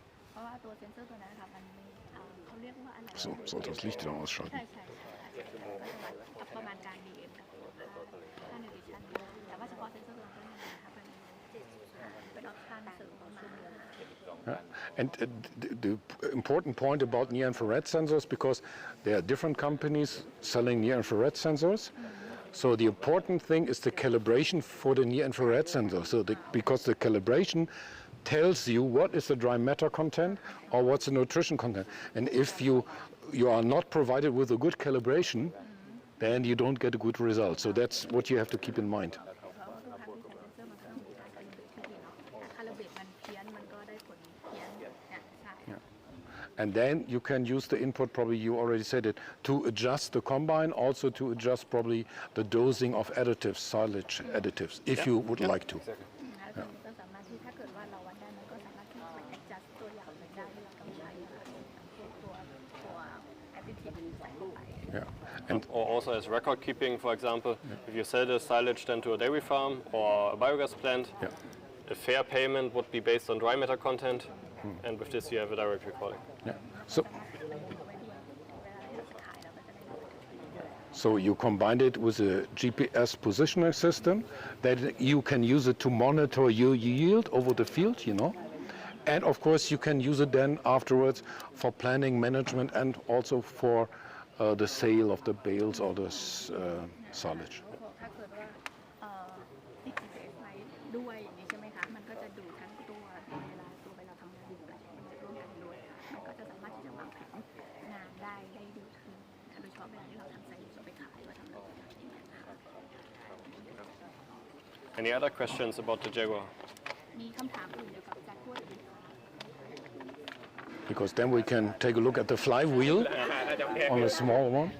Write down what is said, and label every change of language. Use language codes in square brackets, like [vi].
[th] เพราะว่าตัวเซ็นเซอร์ตัวนั้นค่ะมันมีเขาเรียกว่าอะไร [de] So das Licht wieder [th] ใช่ [de] ausschalten. [th] ใช่ก็จะประมาณการ DM กับค่า nutrition แต่ว่าเฉพาะเซ็นเซอร์ตัวนั้นก็ยังไงนะคะเป็นออปชั่นเสริมประมาณ [en] And the important point about near-infrared sensors, because there are different companies selling near-infrared sensors. So the important thing is the calibration for the near-infrared sensor. So because the calibration tells you what is the dry matter content or what's the nutrition content. And if you are not provided with a good calibration, then you don't get a good result. So that's what you have to keep in mind. [th] เพราะว่าทุกครั้งที่ใช้เซ็นเซอร์มันก็ต้องมีการคาลิเบรตที่ดีเนาะถ้าคาลิเบรตมันเพี้ยนมันก็ได้ผลเพี้ยนเนี่ยใช่ [en] And then you can use the input, probably you already said it, to adjust the combine, also to adjust probably the dosing of additives, silage additives, if you would like to. [th] แล้วตัวนี้ก็สามารถที่ถ้าเกิดว่าเราวัดได้มันก็สามารถที่จะไป adjust ตัวอย่างมันได้ที่เราต้องใช้นะคะตัว additive ใส่เข้าไป [en] Yeah. And Or also as record keeping, for example, if you sell the silage then to a dairy farm or a biogas plant, a fair payment would be based on dry matter content, and with this you have a direct recording. yeah. So you combine it with a GPS positioning system that you can use it to monitor your yield over the field, you know. And of course you can use it then afterwards for planning management and also for the sale of the bales or the silage. [th] ถ้าเกิดว่าติด GPS ไว้ด้วยอย่างนี้ใช่ไหมคะมันก็จะดูทั้งตัวเวลาทำงานอยู่แปลงมันจะร่วมกันด้วยค่ะมันก็จะสามารถที่จะวางแผนงานได้ดีขึ้นโดยเฉพาะเวลาที่เราทำไซส์ไปขายหรือว่าทำอะไรอย่างเงี้ยค่ะ [en] Any other questions about the Jaguar? [th] มีคำถามอื่นเกี่ยวกับจากกล้วยอีกไหมคะ [en] Because then we can take a look at the flywheel on a small one.